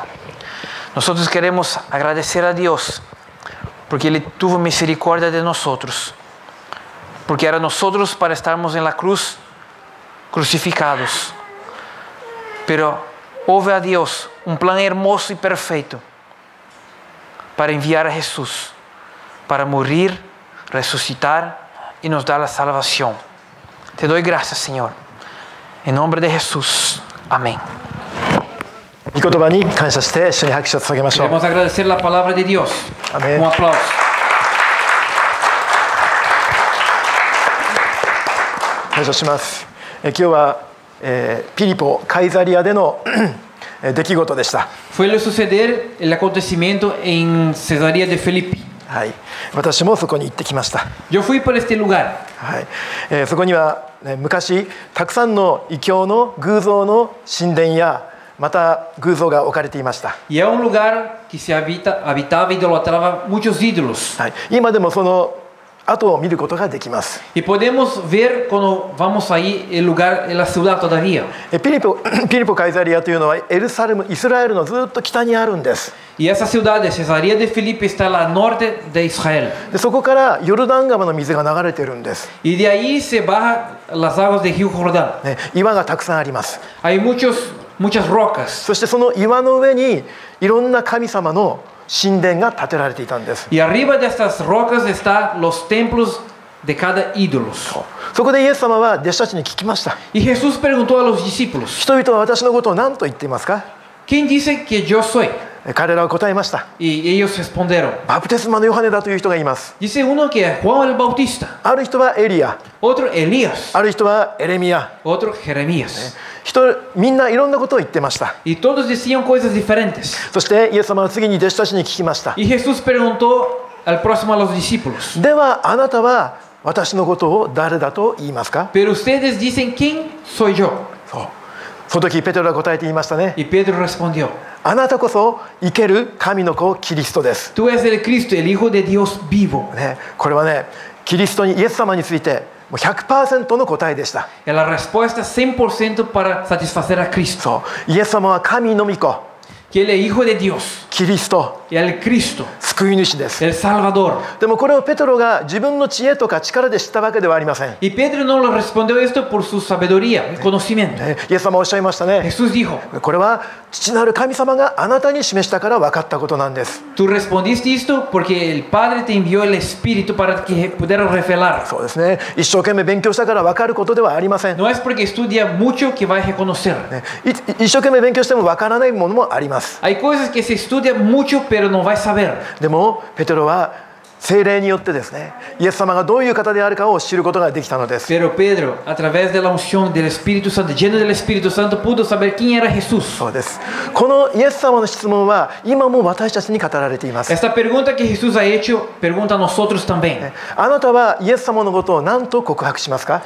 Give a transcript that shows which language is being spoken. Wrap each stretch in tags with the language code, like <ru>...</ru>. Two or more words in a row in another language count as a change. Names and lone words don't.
<es>Nosotros queremos agradecer a Dios porque Él tuvo misericordia de nosotros, porque era nosotros para estarmos en la cruz crucificados, pero houve a Dios un plan hermoso y perfecto para enviar a Jesús, para morir, resucitar y nos dar la salvación. Te doy gracias, Señor. En nombre de Jesús. Amén.</es> <ja>御言葉に感謝して一緒に拍手を捧げましょう。</ja> <es>Queremos agradecer la palabra de Dios. Amén. Un aplauso.</es> <ja>感謝します。今日は、ピリポカイザリアでの出来事でした。</ja> <es>Fue lo suceder el acontecimiento en Cesarea de Filipi.</es> <ja>はい、私もそこに行ってきました。</ja> <es>Yo fui por este lugar.</es> <ja>はい、そこには、昔たくさんの異教の偶像の神殿やまた偶像が置かれていました。</ja> <es>Y era un lugar que se habitaba y idolatraba muchos ídolos.</es> <ja>はい、今でもその跡を見ることができます。</ja> <es>Y podemos ver cuando vamos ahí el lugar, en la ciudad todavía.</es> <ja>ピリポカイザリアというのはエルサレム、イスラエルのずっと北にあるんです。</ja> <es>Y esa ciudad de Cesarea de Filipi está al norte de Israel.</es> <ja>でそこからヨルダン川の水が流れているんです。</ja> <es>Y de ahí se bajan las aguas del río Jordán.</es> <ja>岩がたくさんあります。</ja> <es>Hay muchas rocas.</es> <ja>そしてその岩の上にいろんな神様の神殿が建てられていたんです。</ja> <es>Y arriba de estas rocas están los templos de cada ídolo.</es> <ja>そこでイエス様は弟子たちに聞きました。</ja> <es>Y Jesús preguntó a los discípulos,</es> <ja>人々は私のことを何と言っていますか？</ja> <es>¿quién dice que yo soy?</es> <ja>彼らは答えました。</ja> <es>Y ellos respondieron,</es> <ja>バプテスマのヨハネだという人がいます。</ja> <es>dice uno que es Juan el Bautista,</es> <ja>ある人はエリア、</ja> <es>otro Elías,</es> <ja>ある人はエレミヤ。</ja> <es>otro Jeremías.</es> <ja>みんないろんなことを言ってました。</ja> <es>Y todos decían cosas diferentes.</es> <ja>そしてイエス様は次に弟子たちに聞きました。</ja> <es>Y Jesús preguntó al próximo a los discípulos,</es> <ja>ではあなたは私のことを誰だと言いますか？</ja> <es>pero ustedes dicen, ¿quién soy yo?</es> <ja>その時ペテロが答えて言いましたね。</ja> <es>Y Pedro respondió,</es> <ja>あなたこそ生ける神の子キリストです。</ja> <es>tú eres el Cristo, el Hijo de Dios vivo.</es> <ja>これはね、キリストにイエス様についてもう 100% の答えでした。</ja> <es>Es la respuesta 100% para satisfacer a Cristo.</es> <ja>そう、イエス様は神の御子、</ja> <es>Que Él es Hijo de Dios,</es> <ja>キリスト、</ja> <es>el Cristo,</es> <ja>救い主です。</ja> <es>el Salvador.</es> <ja>でもこれをペテロが自分の知恵とか力で知ったわけではありません。</ja> <es>Y Pedro no le respondió esto por su sabiduría y conocimiento.</es> <ja>イエス様はおっしゃいましたね。</ja> <es>Jesús dijo,</es> <ja>これは父なる神様があなたに示したから分かったことなんです。</ja> <es>tú respondiste esto porque el Padre te envió el Espíritu para que pudieras revelar.</es> <ja>そうですね。一生懸命勉強したから分かることではありません。</ja> <es>No es porque estudia mucho que va a reconocer.</es> <ja>一生懸命勉強しても分からないものもあります。</ja> <es>Hay cosas que se estudia mucho pero no va a saber.</es> <ja>でもペテロは聖霊によってですね、イエス様がどういう方であるかを知ることができたのです。</ja> <es>Pero Pedro, a través de la unción del Espíritu Santo, lleno del Espíritu Santo, pudo saber quién era Jesús.</es> <ja>そうです。このイエス様の質問は今も私たちに語られています。</ja> <es>Esta pregunta que Jesús ha hecho, pregunta a nosotros también.</es> <ja>あなたはイエス様のことを何と告白しますか？</ja>